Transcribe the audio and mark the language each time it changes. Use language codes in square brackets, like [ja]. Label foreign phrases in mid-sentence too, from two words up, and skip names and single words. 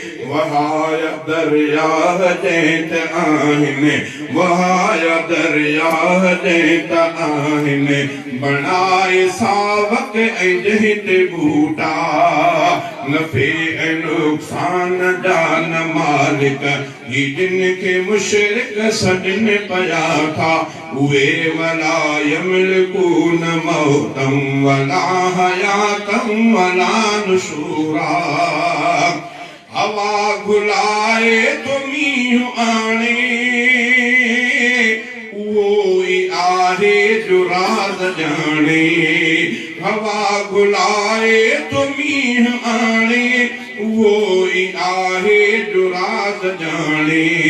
[sd] وهايا دريا جنهن تي آهن، وهايا دريا جنهن تي آهن، بڻائي ساوڪ ۽ جنهن تي ٻوٽا. نفع ۽ نقصان جا نه مالڪ، هي جن کي مشرڪ سڏن پيا ٿا. [ar] اهي ولا يملڪون موتا ولا حياتا ولا نشورا. [sd] هوا گهلائي ته مينهن آڻي، اهو ئي آهي جو راز ڄاڻي. هوا گهلائي ته مينهن آڻي، اهو ئي آهي جو راز ڄاڻي.